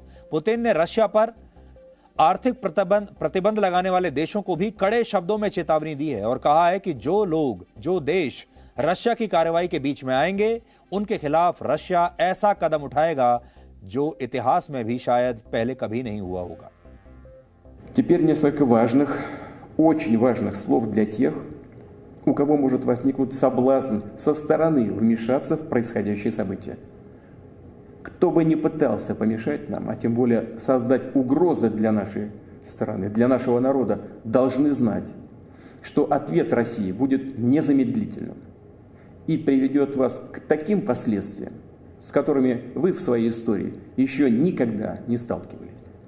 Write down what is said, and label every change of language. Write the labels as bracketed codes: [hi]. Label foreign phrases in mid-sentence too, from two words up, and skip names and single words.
[hi] पुतिन ने रशिया पर आर्थिक प्रतिबंध लगाने वाले देशों को भी कड़े शब्दों में चेतावनी दी है और कहा है कि जो लोग, जो देश रशिया की कार्रवाई के बीच में आएंगे, उनके खिलाफ रशिया ऐसा कदम उठाएगा जो इतिहास में भी शायद पहले कभी नहीं हुआ होगा। [ru] Теперь несколько важных, очень важных слов для тех, у кого может возникнуть соблазн со стороны вмешаться в происходящее событие. Кто бы ни пытался помешать нам, а тем более создать угрозы для нашей страны, для нашего народа, должны знать, что ответ России будет незамедлительным и приведет вас к таким последствиям, с которыми вы в своей истории еще никогда не сталкивались.